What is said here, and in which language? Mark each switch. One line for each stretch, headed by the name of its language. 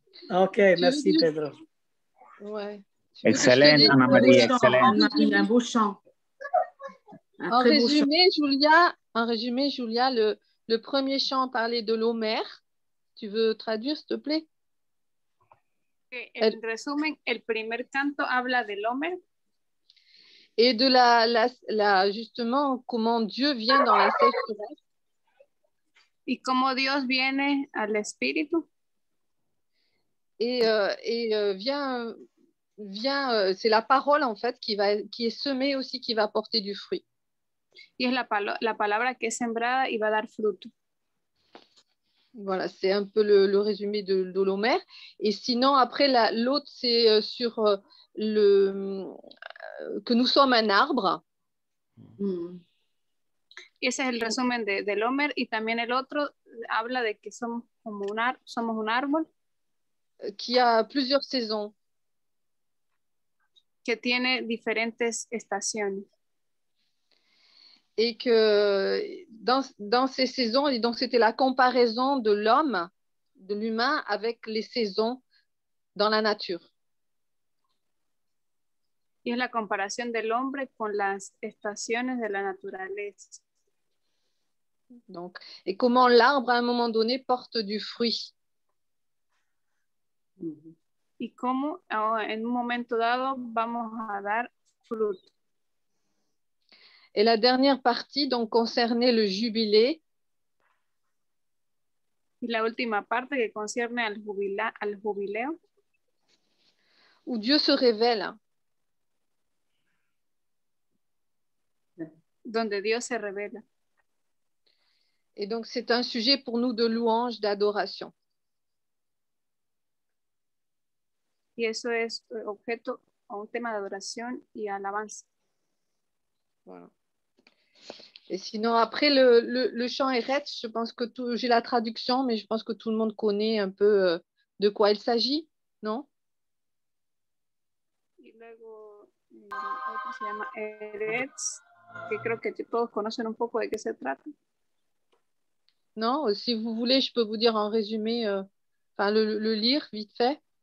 French: Ok, merci Pedro. Ouais. Excellent, Anna-Marie, excellent. Un beau chant. En résumé, Julia, le premier chant parlait de l'Homère. Tu veux traduire, s'il te plaît?
Spanish: En resumen, el primer canto habla del Homer.
French: Et de justement, comment Dieu vient dans la sécheresse.
Spanish: Y cómo Dios viene al Espíritu.
French: Et vient, c'est la parole en fait qui est semée aussi, qui va porter du fruit.
Spanish: Y es la palabra que es sembrada y va a dar fruto.
French: Voilà, c'est un peu le résumé de l'Homère. Et sinon, après, l'autre, c'est sur que nous sommes un arbre.
Spanish: Y ese es el resumen del Homer. Y también el otro habla de que somos un árbol.
French: Qui a plusieurs saisons.
Spanish: Que tiene diferentes estaciones.
French: Et que dans ces saisons, et donc c'était la comparaison de l'homme, de l'humain avec les saisons dans la nature.
Spanish: Y es la comparación del hombre con las estaciones de la naturaleza.
French: Donc, et comment l'arbre à un moment donné porte du fruit.
Spanish: Y cómo en un momento dado vamos a dar fruto.
French: Et la dernière partie donc concernait le jubilé.
Spanish: Y la última parte que concierne al jubileo.
French: Où Dieu se révèle.
Spanish: Donde Dios se revela.
French: Et donc c'est un sujet pour nous de louange, d'adoration.
Spanish: y eso es objeto a un tema de adoración y alabanza.
French: Voilà. Et sinon, après le chant Eretz, je pense que j'ai la traduction, mais je pense que tout le monde connaît un peu de quoi il s'agit, non?
Spanish: Y luego el otro se llama Eretz, que creo que todos conocen un poco de qué se trata.
French: Non, si vous voulez, je peux vous dire en résumé, enfin le lire vite fait.